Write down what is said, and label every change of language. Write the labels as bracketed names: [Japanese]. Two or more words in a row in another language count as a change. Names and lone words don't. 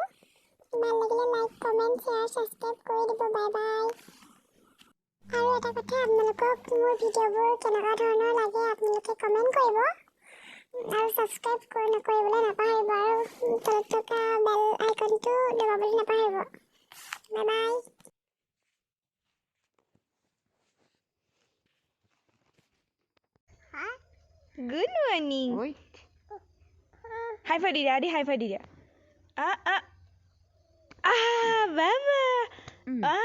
[Assamese] ভাল লাগিলে [English] like, comment, share, subscribe [Assamese] কৰি দিব। [English] bye bye. [Assamese] আৰু এটা কথা, আপোনালোকক মোৰ ভিডিঅ'বোৰ কেনেকুৱা ধৰণৰ লাগে আপোনালোকে কমেণ্ট কৰিব, আৰু ছাবস্ক্ৰাইব নকৰিবলৈ নাপাহৰিব, আৰু তলত থকা [English] bell iconটো [Assamese] দবাবলৈ নাপাহৰিব। [English] bye bye. Good morning. High five [Assamese] দি দিয়া, Adi [English] high five [Assamese] দি দিয়া. Baba.